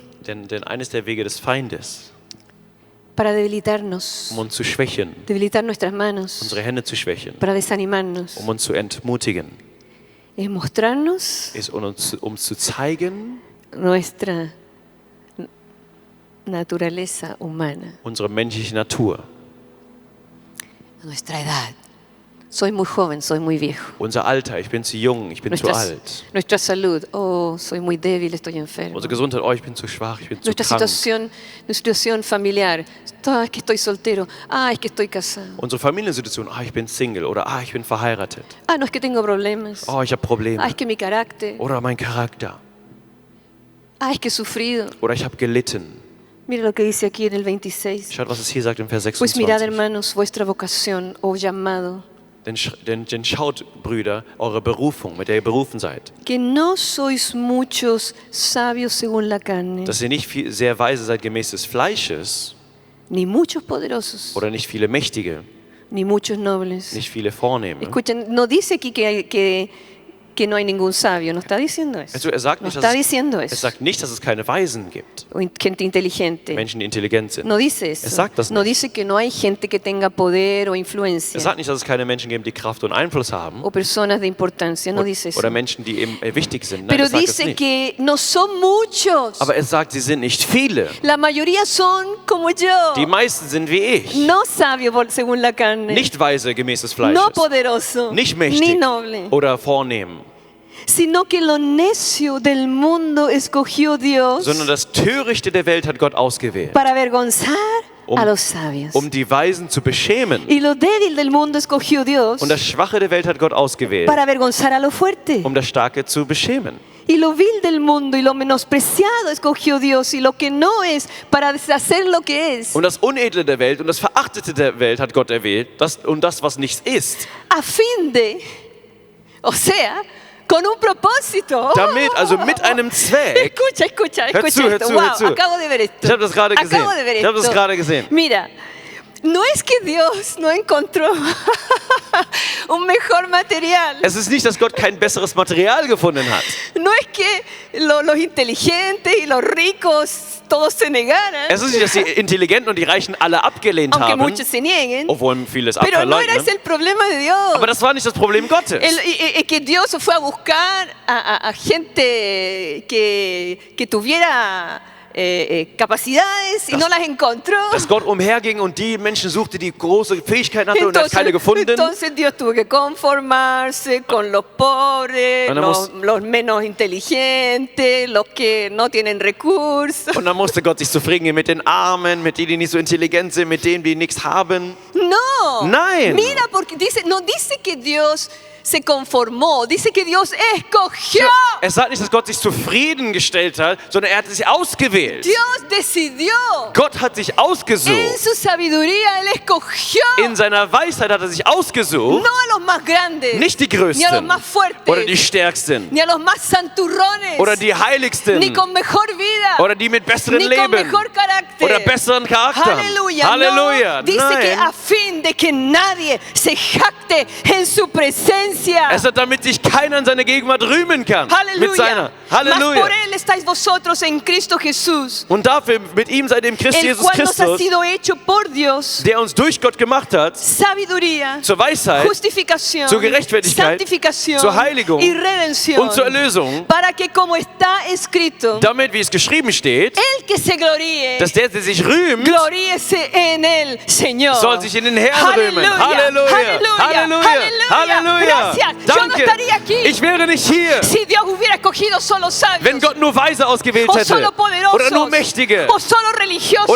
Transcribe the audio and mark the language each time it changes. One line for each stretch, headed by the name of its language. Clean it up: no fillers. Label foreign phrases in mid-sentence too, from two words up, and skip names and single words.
German: Denn eines der Wege des Feindes,
Spanish: para debilitarnos,
German: um uns zu schwächen,
Spanish: debilitar nuestras manos,
German: unsere Hände zu schwächen,
Spanish: para desanimarnos,
German: um uns zu entmutigen,
Spanish: es mostrarnos
German: ist um zu zeigen,
Spanish: nuestra naturaleza humana,
German: unsere menschliche Natur,
Spanish: nuestra edad. Soy muy joven, soy muy viejo.
German: unser Alter, ich bin zu jung, ich bin zu alt,
Spanish: Nuestra salud, oh, soy muy débil, estoy enfermo.
German: unsere Gesundheit, oh, ich bin zu schwach, ich bin zu
Spanish: Nuestra
German: krank,
Spanish: situación familiar, ah, es que estoy soltero, ah, es que estoy casado,
German: unsere Familiensituation, ah, ich bin Single oder ah, ich bin verheiratet,
Spanish: ah, no es que tengo problemas,
German: oh, ich habe Probleme
Spanish: ah, es que mi carácter,
German: oder mein Charakter
Spanish: ah, es que he sufrido.
German: oder ich habe gelitten.
Spanish: Mira lo que dice aquí en el 26.
German: Schaut, was es hier sagt im Vers
Spanish: Pues mirad,
German: 26.
Spanish: hermanos, vuestra vocación o llamado,
German: Denn schaut, Brüder, eure Berufung, mit der ihr berufen seid,
Spanish: que no sois muchos sabios según la carne,
German: dass ihr nicht sehr weise seid gemäß des Fleisches
Spanish: ni muchos poderosos,
German: oder nicht viele Mächtige,
Spanish: ni muchos nobles.
German: nicht viele Vornehme.
Spanish: Escuchen, no dice aquí que no hay ningún sabio, no está diciendo eso.
German: Also sagt
Spanish: No
German: nicht,
Spanish: está diciendo es eso.
German: sagt nicht, dass es keine Weisen gibt,
Spanish: O gente inteligente.
German: Menschen, die intelligent sind.
Spanish: No dice eso.
German: Es sagt das
Spanish: No
German: nicht.
Spanish: dice que no hay gente que tenga poder o influencia
German: Es sagt nicht, dass es keine Menschen gibt, die Kraft und Einfluss haben
Spanish: o personas de importancia. No dice eso.
German: oder Menschen, die eben wichtig sind. Nein,
Spanish: Pero
German: das sagt es
Spanish: dice
German: nicht.
Spanish: que no son muchos.
German: Aber es sagt, sie sind nicht viele.
Spanish: La mayoría son como yo.
German: Die meisten sind wie ich.
Spanish: No sabio según la carne.
German: Nicht weise gemäß des Fleisches.
Spanish: No poderoso.
German: Nicht
Spanish: Ni
German: mächtig
Spanish: noble.
German: oder vornehm,
Spanish: Sino que lo necio del mundo escogió Dios
German: sondern das Törichte der Welt hat Gott ausgewählt,
Spanish: para avergonzar a los sabios.
German: um die Weisen zu beschämen.
Spanish: Y lo débil del mundo escogió Dios
German: Und das Schwache der Welt hat Gott ausgewählt,
Spanish: para avergonzar a lo fuerte.
German: um das Starke zu beschämen.
Spanish: Y lo vil del mundo y lo menospreciado escogió Dios y lo que no es para deshacer lo que es,
German: Und das Unedle der Welt und das Verachtete der Welt hat Gott erwählt, und das, was nichts ist,
Spanish: a fin de, o sea, con un propósito.
German: Damit, also mit einem Zweck.
Spanish: Escucha
German: Hör zu, hör
Spanish: esto.
German: zu, Wow, hör zu.
Spanish: acabo de ver esto.
German: Ich habe das gerade gesehen.
Spanish: Acabo de ver
German: Ich habe das
Spanish: esto.
German: gerade gesehen.
Spanish: Mira, no es que Dios no encontró un mejor material.
German: Es ist nicht, dass Gott kein besseres Material gefunden hat.
Spanish: No es que los inteligentes y los ricos todos se negaran,
German: Es ist nicht, dass die Intelligenten und die Reichen alle abgelehnt
Spanish: aunque
German: haben,
Spanish: muchos se nieguen.
German: obwohl vieles
Spanish: Pero no era
German: abverleugnen.
Spanish: ese el problema de Dios.
German: Aber das war nicht das Problem Gottes.
Spanish: Que Dios fue a buscar a gente que tuviera capacidades y no las encontró.
German: Dass Gott umherging und die Menschen suchte, die große Fähigkeiten hatten und er hat keine gefunden.
Spanish: Entonces Dios tuvo que conformarse con los pobres,
German: Und er
Spanish: los menos inteligentes, los que no tienen recursos.
German: Und dann musste Gott sich zufrieden geben mit den Armen, mit denen, die nicht so intelligent sind, mit denen, die nichts haben.
Spanish: No.
German: Nein.
Spanish: Mira, porque no dice que Dios se conformó, dice que Dios escogió.
German: Er sagt nicht, dass Gott sich zufriedengestellt hat, sondern er hat sich ausgewählt.
Spanish: Dios decidió.
German: Gott hat sich ausgesucht.
Spanish: En su sabiduría Él escogió.
German: In seiner Weisheit hat er sich ausgesucht,
Spanish: No a los más grandes,
German: nicht die
Spanish: ni a los
German: Größten
Spanish: más fuertes,
German: oder die Stärksten
Spanish: ni a los más santurrones,
German: oder die Heiligsten
Spanish: ni con mejor vida,
German: oder die mit besseren
Spanish: ni con
German: Leben
Spanish: mejor carácter.
German: oder besseren Charakter.
Spanish: Aleluya.
German: Halleluja.
Spanish: No, dice que a
German: Nein.
Spanish: fin de que nadie se jacte en su presencia.
German: Es hat damit sich keiner in seiner Gegenwart rühmen kann. Mit Halleluja. seiner.
Spanish: Mas
German: Halleluja.
Spanish: por él estáis vosotros en Cristo Jesús,
German: Und dafür, mit ihm seid ihr im Christ
Spanish: el
German: Jesus
Spanish: cual nos ha
German: Christus,
Spanish: sido hecho por Dios
German: der uns durch Gott gemacht hat,
Spanish: sabiduría,
German: zur Weisheit,
Spanish: justificación,
German: zur Gerechtigkeit,
Spanish: santificación
German: zur Heiligung
Spanish: y redención,
German: und zur Erlösung,
Spanish: para que como está escrito,
German: damit, wie es geschrieben steht,
Spanish: el que se gloríe,
German: dass der sich rühmt,
Spanish: gloríese en el Señor.
German: soll sich in den Herrn rühmen. Halleluja. Halleluja. Halleluja.
Spanish: Gracias. Yo no
German: Danke.
Spanish: estaría aquí
German: Ich wäre nicht hier,
Spanish: si Dios hubiera escogido solo sabios,
German: wenn Gott nur Weise ausgewählt
Spanish: o
German: hätte.
Spanish: solo poderosos,
German: Oder nur Mächtige.
Spanish: o solo religiosos,